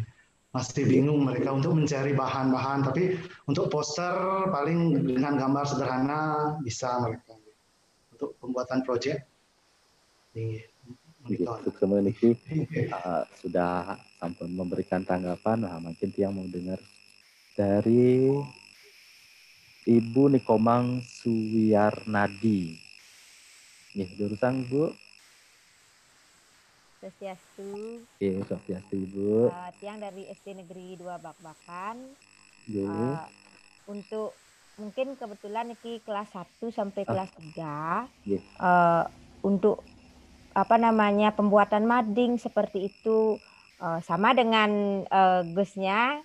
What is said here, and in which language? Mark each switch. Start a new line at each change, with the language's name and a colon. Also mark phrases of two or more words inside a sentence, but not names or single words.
Indonesian: Masih bingung mereka untuk mencari bahan-bahan, tapi untuk poster paling dengan gambar sederhana bisa mereka untuk pembuatan proyek. Sudah sampun memberikan tanggapan. Nah, mungkin yang mau dengar dari Ibu Nikomang Suwiarnadi. Nih, durusang Bu. Swastiastu. Iya, Swastiastu Ibu. Tiang dari SD Negeri 2 Bakbakan. Untuk mungkin kebetulan ini kelas 1 sampai kelas 3. Untuk pembuatan mading seperti itu sama dengan Gusnya.